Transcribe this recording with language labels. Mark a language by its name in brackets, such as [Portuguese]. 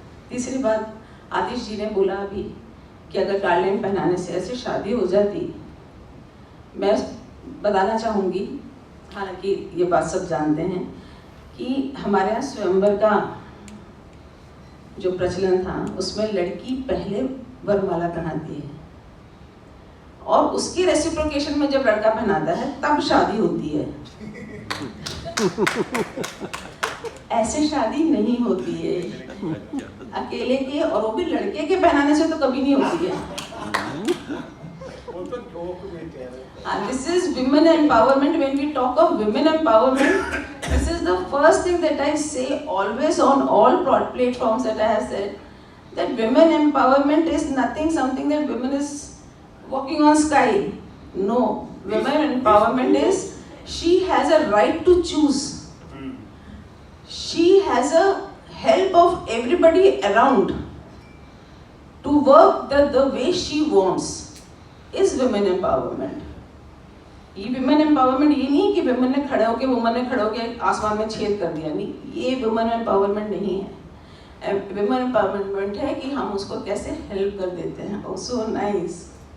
[Hindi] तीसरी बात आतिश जी ने बोला अभी कि अगर गार्लैंड पहनाने से ऐसे शादी हो जाती, मैं बताना चाहूँगी, हालांकि ये बात सब जानते हैं, कि हमारे यहाँ स्वयंवर का जो प्रचलन था उसमें लड़की पहले वरमाला पहनाती है और उसकी रेसिप्रोकेशन में जब लड़का पहनाता है तब शादी होती है. ऐसे शादी नहीं होती है अकेले के, और वो भी लड़के के पहनाने से तो कभी नहीं होती है. [English] This is women empowerment. When we talk of women empowerment, this is the first thing that I say always on all platforms that I have said, that women empowerment is nothing something that women is walking on sky. No, women empowerment is she has a right to choose. She has a help of everybody around to work the way she wants. Is women empowerment. [Hindi] ये women empowerment ये नहीं कि women ने खड़े होके आसमान में छेद कर दिया, नहीं, ये women empowerment नहीं है. Women empowerment है कि हम उसको कैसे help कर देते हैं. [English] Oh, so nice.